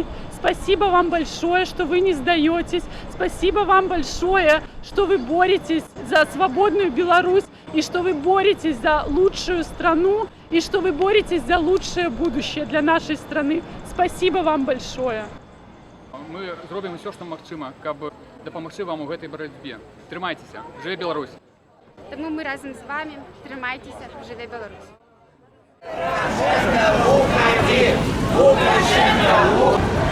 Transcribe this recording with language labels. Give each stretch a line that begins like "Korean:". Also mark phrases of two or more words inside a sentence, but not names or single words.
Russian: Спасибо вам большое, что вы не сдаетесь. Спасибо вам большое, что вы боретесь за свободную Беларусь и что вы боретесь за лучшую страну и что вы боретесь за лучшее будущее для нашей страны. Спасибо вам большое.
Belarusian: Мы зробім усё, што магчыма, каб дапамагчы вам у гэтай барацьбе. Трымайцеся, жыве Беларусь! Таму мы разам з вамі, трымайцеся, жыве Беларусь!